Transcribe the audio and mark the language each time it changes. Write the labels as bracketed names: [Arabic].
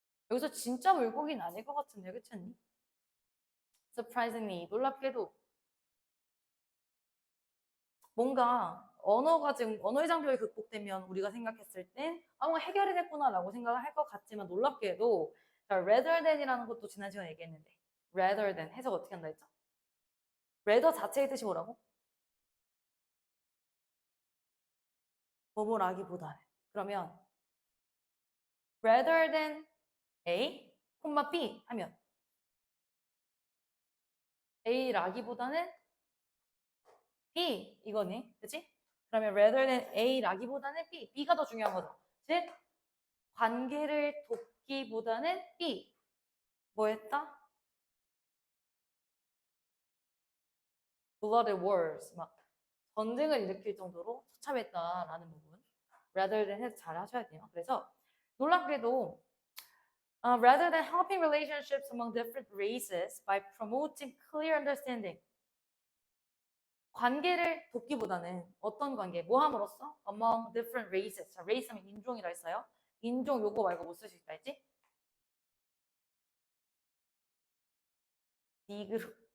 [Korean] 여기서 진짜 물고기는 아닐 것 같은데, 그치 않니? surprisingly, 놀랍게도 뭔가 언어가 지금 언어의 장벽이 극복되면 우리가 생각했을 땐 뭔가 해결이 됐구나라고 생각을 할 것 같지만 놀랍게도 rather than이라는 것도 지난 시간에 얘기했는데 rather than 해석 어떻게 한다 했죠? rather 자체의 뜻이 뭐라고? 뭐뭐라기보다는. 그러면 rather than A, B 하면 A라기보다는 B 이거네. 그치? 그러면 rather than A라기보다는 B. B가 더 중요한 거죠. 즉 관계를 돕기보다는 B. 뭐 했다? [English] bloody wars. [Korean] 막 전쟁을 일으킬 정도로 처참했다라는 부분. rather than 해서 잘 하셔야 돼요. 그래서 놀랍게도 [English] rather than helping relationships among different races by promoting clear understanding. [Korean] 관계를 돕기보다는 어떤 관계, 뭐 함으로써? [English] among different races. [Korean] 자, race 하면 인종이라 했어요. 인종 요거 말고 못 쓸 수 있다 했지? 니그로.